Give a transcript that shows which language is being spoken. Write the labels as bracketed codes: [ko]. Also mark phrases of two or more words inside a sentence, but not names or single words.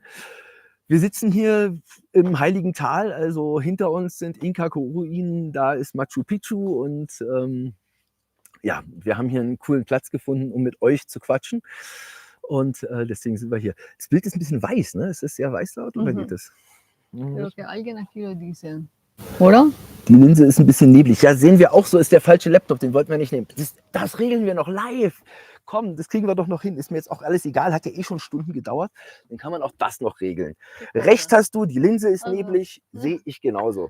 [de] Wir sitzen hier im Heiligen Tal, also hinter uns sind Inka-Ruinen, da ist Machu Picchu und ja, wir haben hier einen coolen Platz gefunden, um mit euch zu quatschen. Und deswegen sind wir hier. Das Bild ist ein bisschen weiß, ne? Ist es sehr weiß laut oder geht das? [es] Creo que alguien aquí lo dice. [de] Oder? Die Linse ist ein bisschen neblig. Ja, sehen wir auch so, ist der falsche Laptop, den wollten wir nicht nehmen. Das regeln wir noch live. Komm, das kriegen wir doch noch hin. Ist mir jetzt auch alles egal, hat ja eh schon Stunden gedauert. Dann kann man auch das noch regeln. Recht hast du, die Linse ist neblig, sehe ich genauso.